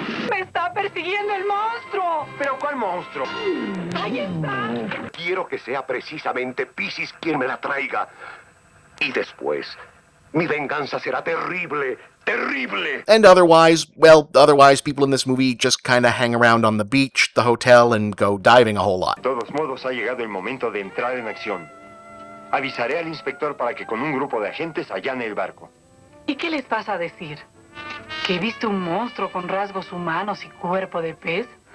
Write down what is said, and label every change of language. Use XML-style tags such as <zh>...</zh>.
<es>¡Me está persiguiendo el monstruo! ¿Pero cuál monstruo? ¡Ahí está! Quiero que sea precisamente Piscis quien me la traiga. Y después, mi venganza será terrible, terrible.</es> <en>And otherwise people in this movie just kinda hang around on the beach, the hotel, and go diving a whole lot.</en> <es>De todos modos, ha llegado el momento de entrar en acción. Avisaré al inspector para que con un grupo de agentes allane el barco. ¿Y qué les vas a decir? ¿Que viste un monstruo con rasgos humanos y cuerpo de pez?</es>